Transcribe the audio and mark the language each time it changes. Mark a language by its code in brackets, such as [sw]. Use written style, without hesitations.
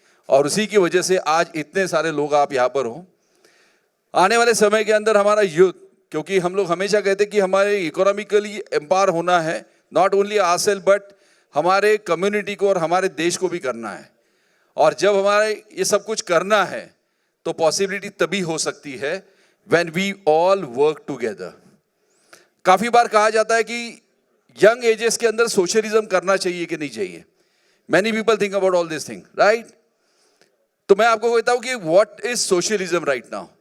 [hi] और उसी की वजह से आज इतने सारे लोग आप यहाँ पर हो. आने वाले समय के अंदर हमारा यूथ, क्योंकि हम लोग हमेशा कहते हैं कि हमारे इकोनॉमिकली एम्पावर होना है, [en] not only ourselves but [hi] हमारे कम्युनिटी को और हमारे देश को भी करना है. और जब हमारे ये सब कुछ करना है तो पॉसिबिलिटी तभी हो सकती है [en] when we all work together. [hi] काफी बार कहा जाता है कि यंग एजेस के अंदर सोशलिज्म करना चाहिए कि नहीं चाहिए. [en] Many people think about all these things, right? [hi] तो मैं आपको कहता हूं कि [en] what is socialism right now?